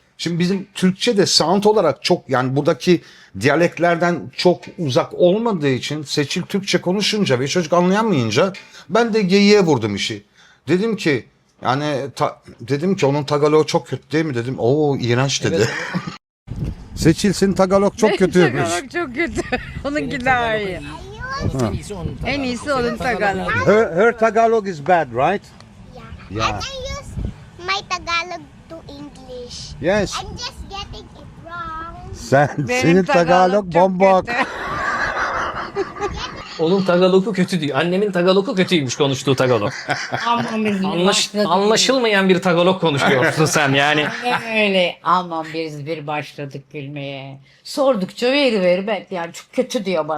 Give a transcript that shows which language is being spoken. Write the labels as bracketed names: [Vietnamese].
[Turkish] Şimdi bizim Türkçe de sound olarak çok, yani buradaki diyaleklerden çok uzak olmadığı için Seçil Türkçe konuşunca ve çocuk anlayamayınca ben de geyiğe vurdum işi. Dedim ki dedim ki onun Tagalog çok kötü değil mi dedim. Oo iğrenç dedi. Seçil senin Tagalog çok kötüymüş. Tagalog çok kötü. Onunki daha iyi. En iyisi onun Tagalog. En iyisi onun Tagalog. [English] Her Tagalog is bad, right? Yeah. Yeah. And I use my Tagalog to English. Yes. I'm just getting it wrong. [Turkish] Senin Tagalog bombok. Onun Tagalog'u kötü diyor. Annemin Tagalog'u kötüymüş konuştuğu Tagalog. Aman biz bir başladık. Anlaşılmayan bir Tagalog konuşuyorsun sen yani. Öyle. Aman biz bir başladık gülmeye. Sordukça veri belki yani çok kötü diyor bana.